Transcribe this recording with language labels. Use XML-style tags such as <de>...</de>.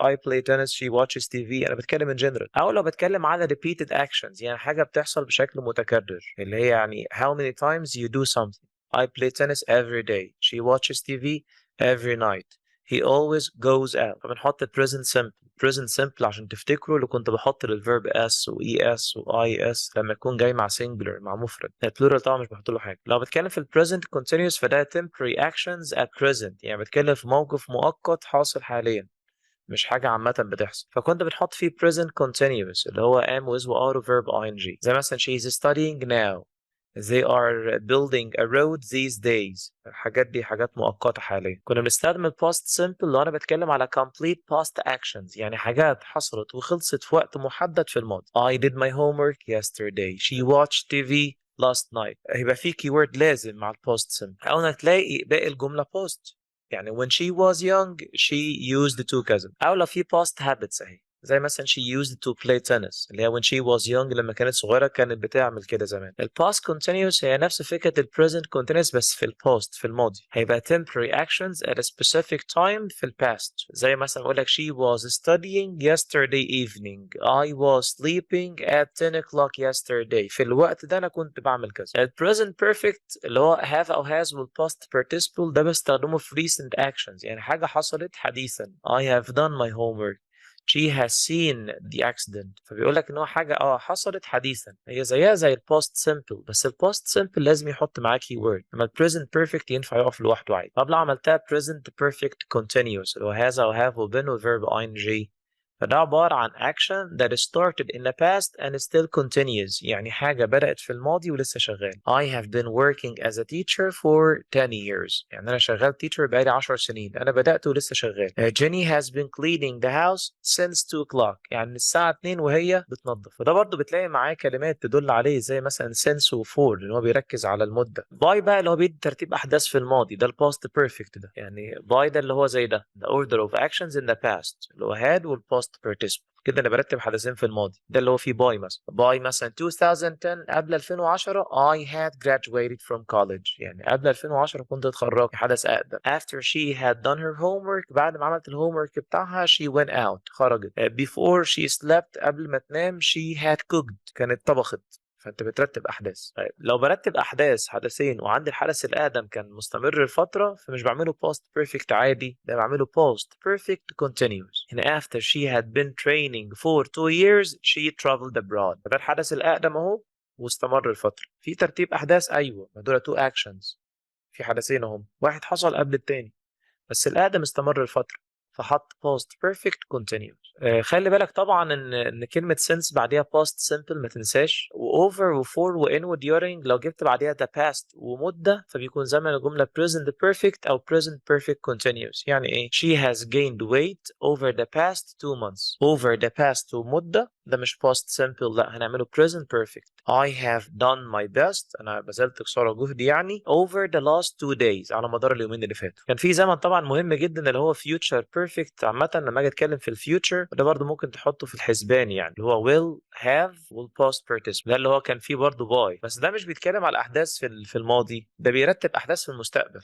<en>I play tennis, she watches TV،</en> <ar>انا بتكلم</ar> <en>in general.</en> <ar>او لو بتكلم على repeated actions، يعني حاجه بتحصل بشكل متكرر، اللي هي يعني</ar> <en>how many times you do something. I play tennis every day. She watches TV every night. He always goes out.</en> <ar>فبنحط present simple. present simple عشان تفتكروا اللي كنت بحط للverb s و es و is لما يكون جاي مع singular، مع مفرد. البلورال طبعا مش بحط له حاجه. لو بتكلم في present continuous فده</ar> <en>temporary actions at present،</en> <ar>يعني بتكلم في موقف مؤقت حاصل حاليا، مش حاجة عامة بتحصل. فكنت بتحط فيه present continuous اللي هو am was و are و verb ing. زي مثلا</ar> <en>she is studying now. They are building a road these days.</en> <ar>الحاجات دي حاجات مؤقتة حاليا. كنا بنستخدم ال past simple لو أنا بتكلم على</ar> <en>complete past actions،</en> <ar>يعني حاجات حصلت وخلصت في وقت محدد في الماضي.</ar> <en>I did my homework yesterday. She watched TV last night.</en> <ar>هيبقى في keyword لازم مع ال past simple. أو إنك تلاقي باقي الجملة past. يعني</ar> <en>when she was young she used to</en> <ar>كذا. أو لو في past habits أهي، زي مثلا</ar> <en>she used to play tennis</en> <ar>اللي هي</ar> <en>when she was young،</en> <ar>لما كانت صغيرة كانت بتعمل كده زمان. ال past continuous هي نفس فكرة ال present continuous بس في ال past، في الماضي. هيبقى</ar> <en>temporary actions at a specific time في ال past.</en> <ar>زي مثلا أقول لك</ar> <en>she was studying yesterday evening. I was sleeping at 10 o'clock yesterday.</en> <ar>في الوقت ده أنا كنت بعمل كذا. ال present perfect اللي هو have أو has وال past participle ده بستخدمه في</ar> <en>recent actions،</en> <ar>يعني حاجة حصلت حديثا.</ar> <en>I have done my homework. She has seen the accident.</en> <ar>فبيقول لك ان هو حاجه حصلت حديثا. هي زيها زي الباست سمبل، بس الباست سمبل لازم يحط معاه كي وورد، اما البريزنت بيرفكت ينفع يقف لوحده عادي. طب لو عملتها present perfect continuous اللي هو has او have وبeen والverb ing، فده عبارة عن</ar> <en>action that started in the past and still continues،</en> <ar>يعني حاجة بدأت في الماضي ولسه شغال.</ar> <en>I have been working as a teacher for 10 years.</en> <ar>يعني أنا شغال teacher بقالي 10 سنين، أنا بدأت ولسه شغال.</ar> <en>Jenny has been cleaning the house since 2 o'clock.</en> <ar>يعني الساعة 2 وهي بتنظف. وده برضو بتلاقي معاه كلمات تدل عليه زي مثلا since و for اللي هو بيركز على المدة. by بقى اللي هو بيدي ترتيب أحداث في الماضي، ده الباست بيرفكت ده. يعني by ده اللي هو زي ده</ar> <en>the order of actions in the past</en> <ar>اللي هو had والباست participle. كده انا برتب حدثين في الماضي، ده اللي هو فيه باي. مثلا 2010 قبل 2010</ar> <en>I had graduated from college،</en> <ar>يعني قبل 2010 كنت اتخرجت. حدث اقدم.</ar> <en>after she had done her homework،</en> <ar>بعد ما عملت الهوم بتاعها</ar> <en>she went out،</en> <ar>خرجت.</ar> <en>before she slept،</en> <ar>قبل ما تنام</ar> <en>she had cooked،</en> <ar>كانت طبخت. فانت بترتب احداث. طيب لو برتب احداث حدثين وعندي الحدث الاقدم كان مستمر لفتره، فمش بعمله past perfect عادي، ده بعمله past perfect continuous. هنا</ar> <en>after she had been training for 2 years she traveled abroad.</en> <ar>ده الحدث الاقدم اهو واستمر لفتره. في ترتيب احداث، ايوه، ما دول 2 actions، في حدثين اهم، واحد حصل قبل التاني بس الأقدم استمر لفترة، فحط past perfect continuous. خلي بالك طبعا ان كلمة since بعديها past simple ما تنساش، و over و for و in و during لو جبت بعديها the past ومدة فبيكون زمن الجملة present perfect أو present perfect continuous. يعني إيه؟</ar> <en>She has gained weight over the past 2 months. over the past ومدة</en> <ar>ده مش past simple، لا هنعمله present perfect.</ar> <en>I have done my best،</en> <ar>انا بذلت قصارى جهدي يعني</ar> <en>over the last 2 days،</en> <ar>على مدار اليومين اللي فاتوا. كان في زمن طبعا مهم جدا اللي هو future perfect. عامة لما اجي اتكلم في الفيوتشر وده برضو ممكن تحطه في الحسبان، يعني اللي هو will have will past participle، ده اللي هو كان فيه برضو by، بس ده مش بيتكلم على الاحداث في الماضي، ده بيرتب احداث في المستقبل.</ar>